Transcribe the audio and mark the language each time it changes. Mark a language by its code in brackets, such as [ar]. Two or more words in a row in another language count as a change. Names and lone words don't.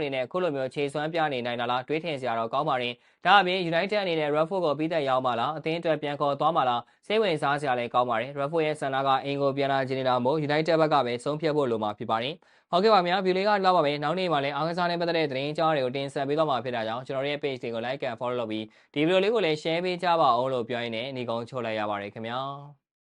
[my] အနေနဲ့အခုလိုမျိုးခြေစွမ်းပြနေနိုင်တာလားတွေးထင်စရာတော့ကောင်းပါတယ်။ဒါအပြင် United အနေနဲ့ Radford ကိုပြီးသက်ရောက်မှလားအသင်းအတွက်ပြန်ခေါ်သွားမှလားစိတ်ဝင်စားစရာလည်းကောင်းပါတယ်။ Radford ရဲ့ဆန္ဒကအင်ကိုပြန်လာခြင်းနေတာမို့ United ဘက်ကပဲဆုံးဖြတ်ဖို့လိုမှာဖြစ်ပါတယ်။ဟုတ်ကဲ့ပါဗျာဗီဒီယိုလေးကတော့ပါပဲနောက်နေ့မှာလည်းအားကစားနဲ့ပတ်သက်တဲ့သတင်းအကြောင်းတွေကိုတင်ဆက်ပေးသွားမှာဖြစ်တာကြောင့်ကျွန်တော်တို့ရဲ့ page တွေကို [en] like and follow [my] လုပ်ပြီးဒီဗီဒီယိုလေးကိုလည်း share ပေးကြပါအောင်လို့ပြောရင်းနဲ့ညီကုန်းချုပ်လိုက်ရပါတယ်ခင်ဗျာ